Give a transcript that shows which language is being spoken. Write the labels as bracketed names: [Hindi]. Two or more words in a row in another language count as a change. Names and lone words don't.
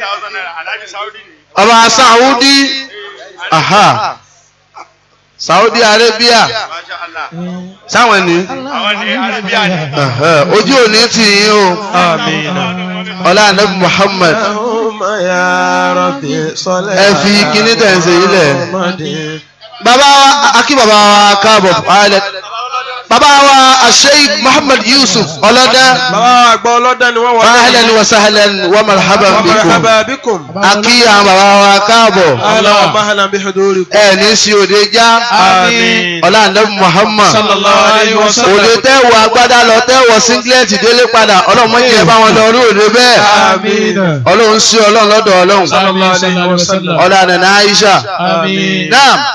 [Yoruba] bàbá Saudi Saudi Arabia sáwọn ni ojú òní tì yín o ọlá anabi Muhammad ẹ fi kíní tẹ̀ ń ṣe ilẹ̀ bàbá wa akí bàbá wa káàbọ̀ bàbá wa Sheikh Muhammad Yusuf ọlọ́dẹ. bàbá àgbà ọlọ́dẹ ni wọ́n wà. [Arabic] أهلا وسهلا ومرحبا بكم. [Yoruba] akí àwọn bàbá wa káàbọ̀. [Arabic] اللهم أهلا بحضوركم. [Yoruba] ẹ ní sí òde já. àmín. ọlá ànábì Muhammad. [Arabic] صلى الله عليه وسلم. [Yoruba] òde tẹ́wọ̀ agbádá lọ tẹ́wọ̀ singlet délé padà ọlọ́mọ jẹ́ bá wọn lọ orí òde bẹ́ẹ̀. àmín. ọlọ́run sí ọlọ́run lọ́dọ̀ ọlọ́run. [Arabic] صلى الله عليه وسلم. [Yoruba] ọlá nana Aisha. àmín. naam.